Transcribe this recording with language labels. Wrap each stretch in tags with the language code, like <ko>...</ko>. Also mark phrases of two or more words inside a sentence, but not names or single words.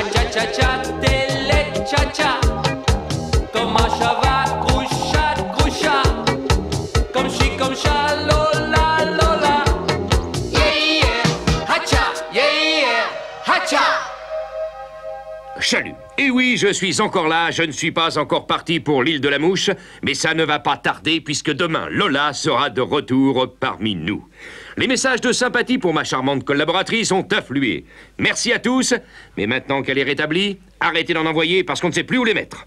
<fr>cha-cha-cha, télé-cha-cha. Comme un cheval, groucha, groucha. Comme chi, comme chat, lola, lola.</fr> <en>Yeah, yeah, hacha, yeah, yeah, hacha.</en> <fr>Chalut. Et oui, je suis encore là, je ne suis pas encore parti pour l'île de la Mouche, mais ça ne va pas tarder puisque demain, Lola sera de retour parmi nous. Les messages de sympathie pour ma charmante collaboratrice ont afflué. Merci à tous, mais maintenant qu'elle est rétablie, arrêtez d'en envoyer parce qu'on ne sait plus où les mettre.</fr>